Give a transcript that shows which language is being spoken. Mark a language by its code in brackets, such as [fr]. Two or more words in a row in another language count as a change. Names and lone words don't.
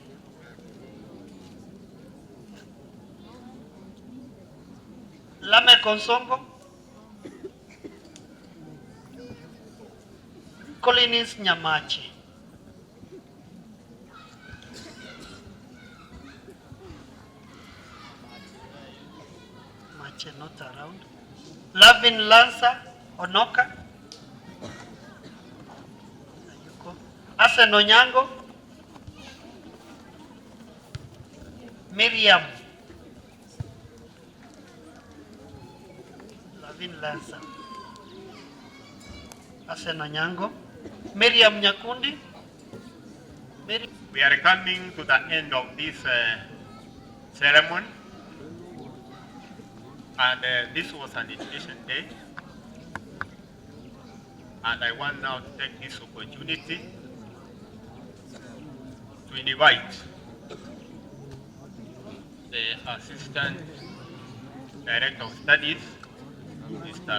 [en] Lame Konsongo. Collins Nyamache. Mache not around. Lavin Lancer Onoka. Asen Onyango. Miriam. Lavin Lancer. Asen Onyango. Miriam Nyakundi. We are coming to the end of this ceremony, and this was an initiation day, and I want now to take this opportunity to invite the Assistant Director of Studies, Mr.